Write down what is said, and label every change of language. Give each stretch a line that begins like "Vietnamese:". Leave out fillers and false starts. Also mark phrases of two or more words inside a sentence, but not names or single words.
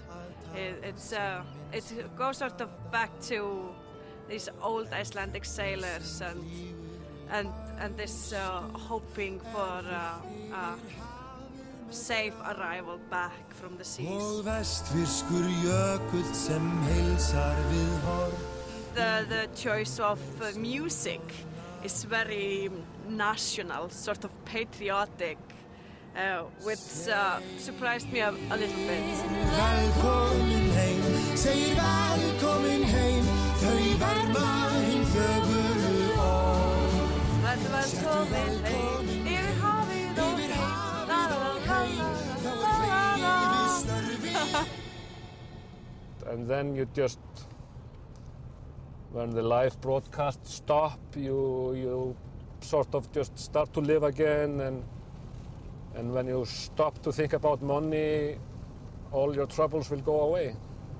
English: It goes sort of back to these old Icelandic sailors and this hoping for a safe arrival back from the seas. The choice of music is very national, sort of patriotic, which surprised me a little bit.
Icelandic: Velkomin heim, segir velkomin heim, þau verma hin fögru orð. Velkomin heim, yfir hafið og
English: And then you just, when the live broadcast stop, you sort of just start to live again, and when you stop to think about money, all your troubles will go away.